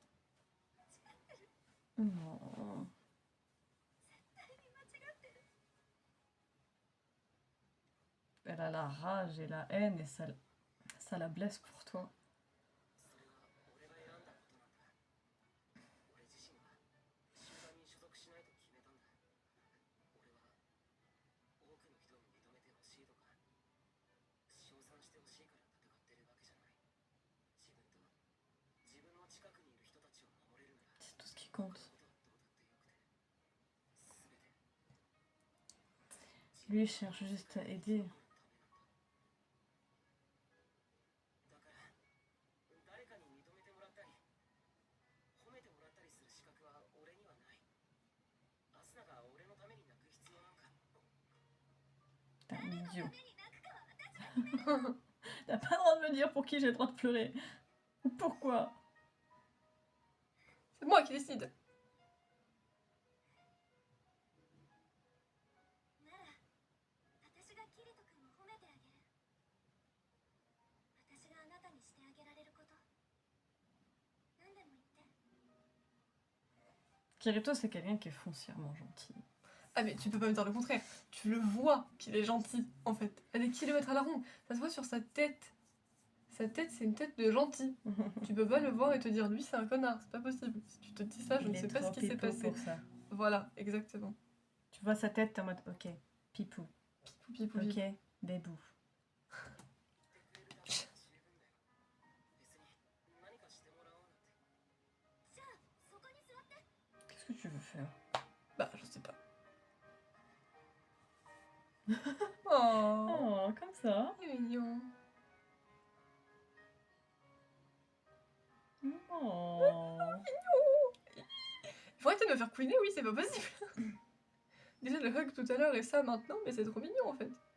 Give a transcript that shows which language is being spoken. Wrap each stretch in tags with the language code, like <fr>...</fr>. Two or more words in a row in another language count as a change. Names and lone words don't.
<ja>間違ってる。</ja> <fr>Non.</fr> <ja>絶対に間違ってる。</ja> <fr>Elle a la rage et la haine et ça la blesse pour toi.</fr> <ja>それは俺が選んだことなんだ。俺自身は集団に所属しないと決めたんだ。俺は多くの人に認めてほしいとか称賛してほしいから戦ってるわけじゃない。自分と自分の近くにいる人たちを守れるなら</ja> <fr>C'est tout ce qui</fr> <ja>他</ja> <fr>compte.</fr> <ja>のことはどうだってよくて、全て</ja> <fr>Lui, il cherche juste à aider.</fr> <ja>だから誰かに認めてもらったり褒めてもらったりする資格は俺にはない。アスナが俺のために泣く必要なんか</ja> <fr>T'es un</fr> <ja>誰の</ja> <fr>idiot.</fr> <ja>ために泣くかは私が決める。</ja> <fr>T'as pas le droit de me dire pour qui j'ai le droit de pleurer. Pourquoi? C'est moi qui décide.</fr> <ja>なら私がキリト君を褒めてあげる。私があなたにしてあげられること、何でも言って。</ja> <fr>Kirito, c'est quelqu'un qui est foncièrement gentil. Ah mais tu peux pas me dire le contraire. Tu le vois qu'il est gentil en fait. À des kilomètres à la ronde. Ça se voit sur sa tête. Sa tête c'est une tête de gentil. Tu peux pas le voir et te dire lui c'est un connard. C'est pas possible. Si tu te dis ça, je Il ne est sais pas ce trop qui s'est pipeau passé. pour ça. Voilà, exactement. Tu vois sa tête, t'es en mode ok, pipou, Pipou, pipou, pipou. ok, bébou.</fr> <ja>言ってくれるだけでも十分だよ。別に何かしてもらおうなんて。じゃあそこに座って。</ja> <fr>Qu'est-ce que tu veux faire? Bah je sais pas. Oh, Oh, comme ça. c'est mignon. Oh. Il faut arrêter de me faire couiner, oui, c'est pas possible. Déjà le hug tout à l'heure et ça maintenant, mais c'est trop mignon en fait.</fr>